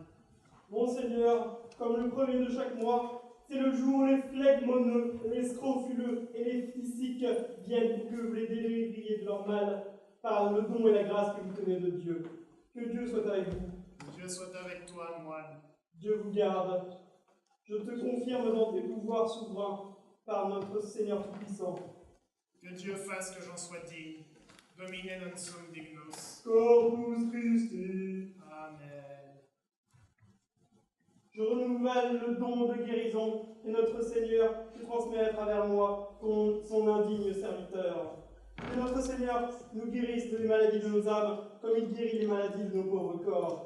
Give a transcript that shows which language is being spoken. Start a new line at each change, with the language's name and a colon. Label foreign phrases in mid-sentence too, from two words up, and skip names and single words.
French: Monseigneur, comme le premier de chaque mois, c'est le jour où les phlegmoneux, les scrofuleux et les physiques viennent pour que vous les délivriez de leur mal par le don et la grâce que vous tenez de Dieu. Que Dieu soit avec vous. Dieu soit avec toi, moine. Dieu vous garde. Je te confirme dans tes pouvoirs souverains par notre Seigneur Tout-Puissant. Que Dieu fasse que j'en sois digne.
Latin: Domine non sum dignus. Corpus Christi. Amen.
French: Je renouvelle le don de guérison que notre Seigneur te transmet à travers moi, son indigne serviteur. Que notre Seigneur nous guérisse des maladies de nos âmes, comme il guérit les maladies de nos pauvres corps.